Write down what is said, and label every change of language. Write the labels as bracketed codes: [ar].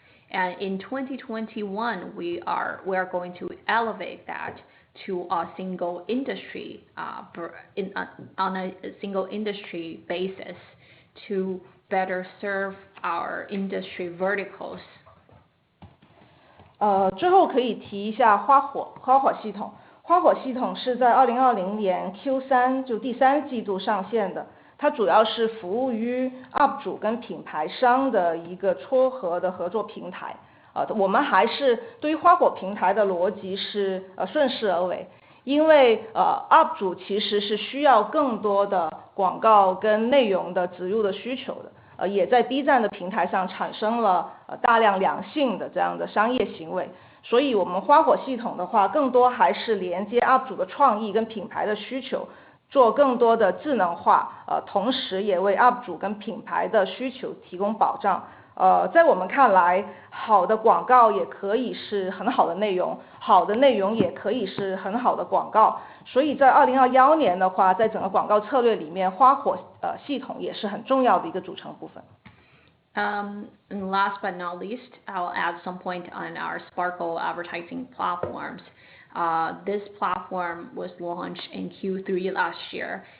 [en] And in 2021, we are going to elevate that to a single industry on a single industry basis to better serve our industry verticals. [zh] 最后可以提一下花火系统。花火系统是在2020年 Q3 就第三季度上线的，它主要是服务于 UP 主跟品牌商的一个撮合的合作平台。我们还是对于花火平台的逻辑是顺势而为，因为UP 主其实是需要更多的广告跟内容的植入的需求的，也在 B 站的平台上产生了大量良性的这样的商业行为。所以我们花火系统的话，更多还是连接 UP 主的创意跟品牌的需求，做更多的智能化，同时也为 UP 主跟品牌的需求提供保障。在我们看来，好的广告也可以是很好的内容，好的内容也可以是很好的广告。所以在2021年的话，在整个广告策略里面，花火系统也是很重要的一个组成部分。 [en] And last but not least, I'll add some point on our Sparkle advertising platforms. This platform was launched in Q3 last year.